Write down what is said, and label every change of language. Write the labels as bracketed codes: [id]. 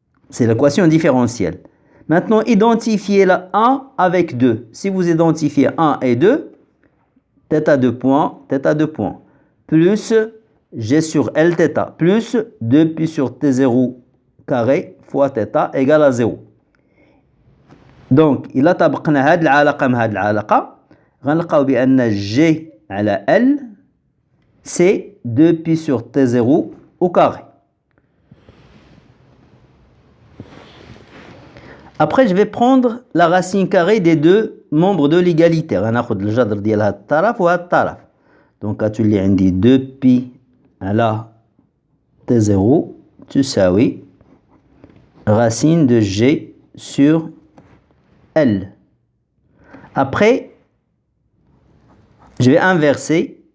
[fr] C'est l'équation différentielle. Maintenant, identifiez la 1 avec 2. Si vous identifiez 1 et 2, θ 2 points, plus G sur L θ, plus 2 pi sur T0 carré fois θ égale à 0. [ar] Donc, إلا طبقنا هذه العلاقة مع هذه العلاقة غنلقاو بأن G على L [fr] c'est 2 pi sur T0 au carré. Après, je vais prendre la racine carrée des deux membres de l'égalitaire. [ar] غناخد الجذر ديال هذا الطرف وهذا الطرف. Donc, غتولي عندي 2 pi على T0 تساوي [fr] racine de G sur L. Après, je vais inverser.